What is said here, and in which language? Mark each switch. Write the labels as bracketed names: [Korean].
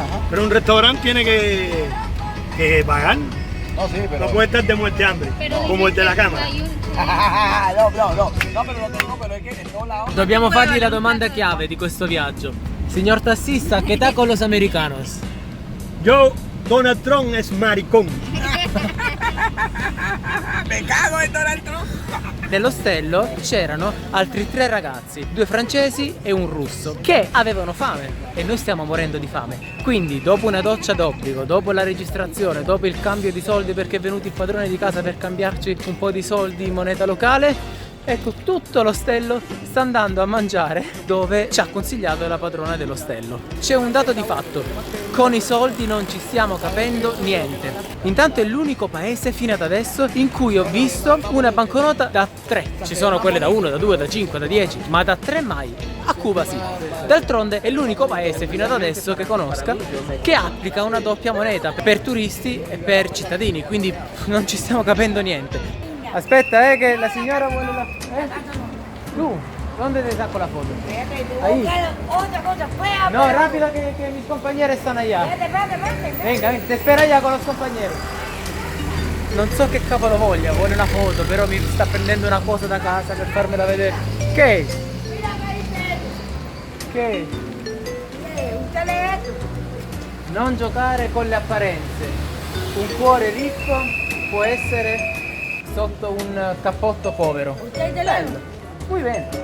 [Spanish] Pero un restaurante tiene que pagar. No, sí, pero... No puede estar de muerte de hambre, como el de la cámara. No, pero lo tengo, pero es que en todos lados... [Italian] Dobbiamo fargli la domanda chiave di questo viaggio. [Spanish] Signor tassista, ¿qué tal con los americanos? Yo, Donald Trump es maricón. Me cago en Donald Trump. [Italian] Nell'ostello c'erano altri 3 ragazzi, 2 francesi e un russo, che avevano fame e noi stiamo morendo di fame. Quindi dopo una doccia d'obbligo, dopo la registrazione, dopo il cambio di soldi perché è venuto il padrone di casa per cambiarci un po' di soldi in moneta locale, ecco, tutto l'ostello sta andando a mangiare dove ci ha consigliato la padrona dell'ostello. C'è un dato di fatto: con i soldi non ci stiamo capendo niente. Intanto è l'unico paese fino ad adesso in cui ho visto una banconota da 3. Ci sono quelle da 1, da 2, da 5, da 10, ma da 3 mai. A Cuba sì. D'altronde è l'unico paese fino ad adesso che conosca che applica una doppia moneta per turisti e per cittadini, quindi non ci stiamo capendo niente. Aspetta, che la signora vuole la... [Spanish] Tu, ¿dónde te saco la foto? Ahí. Otra cosa fea. No, rápido que mis compañeros están allá. Venga, te espero allá con los compañeros. [Italian] Non so che cavolo voglia, vuole una foto, però mi sta prendendo una cosa da casa per farmela vedere. Che? Che? Non giocare con le apparenze. Un cuore ricco può essere sotto un cappotto povero. Bello. [Spanish] Muy bene.